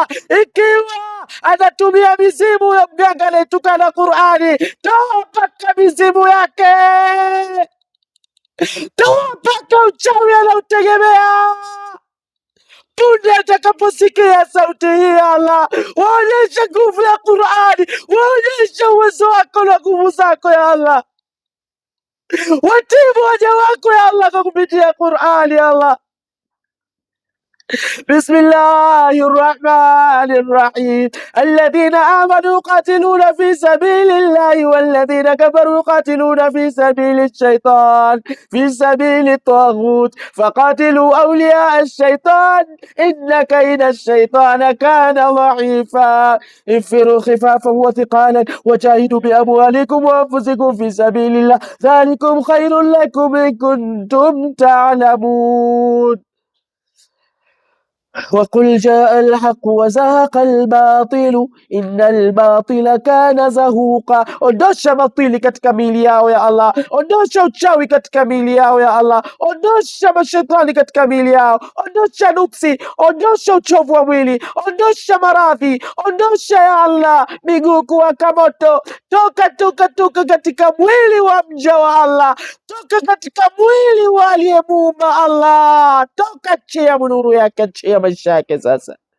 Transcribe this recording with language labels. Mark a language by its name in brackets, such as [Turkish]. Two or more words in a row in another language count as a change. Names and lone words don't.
[Swahili] Ikiwa anatumia mizimu ya mganga anayetukana Qur'ani, toa mpaka mizimu yake, toa mpaka uchawi anautegemea. Punde atakaposikia sauti hii Allah, waonyeshe nguvu ya Qur'ani, waonyeshe uwezo wako na nguvu zako ya Allah, watibu waja wako ya Allah kwa kupitia Qur'ani ya Allah. [Arabic] بسم الله الرحمن الرحيم. الذين آمنوا قاتلون في سبيل الله والذين كفروا قاتلون في سبيل الشيطان في سبيل الطاغوت فقاتلوا أولياء الشيطان إن كيد الشيطان كان ضعيفا. انفروا خفافا وثقالا وجاهدوا بأموالكم وأنفسكم في سبيل الله ذلكم خير لكم إن كنتم تعلمون. وقل جاء الحق وزهق الباطل إن الباطل كان زهوقا. [Swahili] Ondosha batili katika miili yao ya Allah, ondosha uchawi katika miili yao ya Allah, ondosha mashetani katika miili yao, ondosha nuksi, ondosha uchovu wa mwili, ondosha maradhi, ondosha ya Allah miguu kuwaka moto. Toka toka toka katika mwili wa mja wa Allah, toka katika mwili wa aliyemuumba Allah, toka chia nuru yake, chia maisha yake sasa.